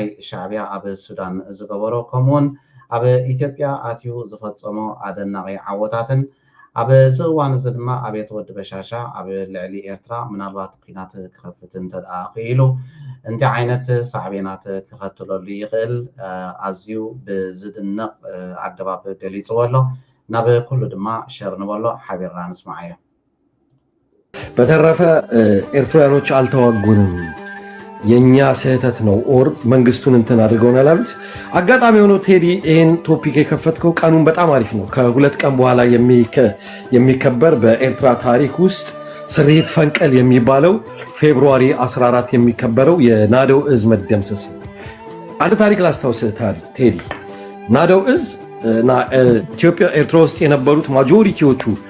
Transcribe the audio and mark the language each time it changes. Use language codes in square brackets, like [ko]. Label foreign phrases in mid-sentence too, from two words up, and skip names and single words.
[ti] ሻዕብያ ኣብ ሱዳን ዝገበሮ ከምኡውን ኣብ ኢትዮጵያ ኣትዩ ዝፈፀሞ ኣደናቂ ዓወታትን ኣብ እዚ እዋን እዚ ድማ ኣብየት ወዲ በሻሻ ኣብ ልዕሊ ኤርትራ ምናልባት ኩናት ክኸፍት እንተደኣ ክኢሉ እንታይ ዓይነት ሳዕቤናት ክኸትለሉ ይኽእል ኣዝዩ ብዝድነቕ ኣገባብ ገሊፅዎ ኣሎ ናብ ኩሉ ድማ ሸር ንበሎ ሓቢርና ንስማዕ እዮም [am] በተረፈ ኤርትራኖች አልተዋጉንም የኛ ስህተት ነው ኦር መንግስቱን እንትን አድርገውናል አሉት አጋጣሚ ሆኖ ቴዲ ይሄን ቶፒክ የከፈትከው ቀኑን በጣም አሪፍ ነው ከሁለት ቀን በኋላ የሚከበር በኤርትራ ታሪክ ውስጥ ስርየት ፈንቀል የሚባለው ፌብሩዋሪ 14 የሚከበረው የናደው እዝ መደምሰስ አንድ ታሪክ ላስታውስ ቴዲ ናደው እዝ እና ኢትዮጵያ ኤርትራ ውስጥ የነበሩት ማጆሪቲዎቹ